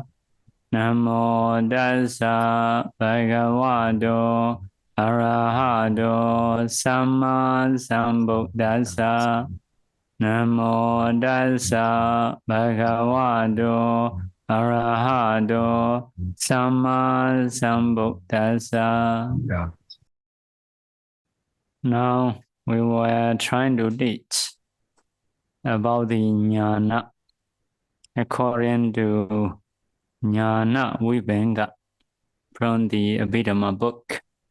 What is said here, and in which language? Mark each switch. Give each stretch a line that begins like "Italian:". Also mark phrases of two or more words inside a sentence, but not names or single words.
Pali: Namo Tassa Bhagavato Arahato Samma Sambuddhassa. Namo Tassa Bhagavato Arahato Samma Sambuddhassa.
English: Yeah. Now we were trying to teach about the jnana according to Jnana Vibhanga from the Abhidhamma book.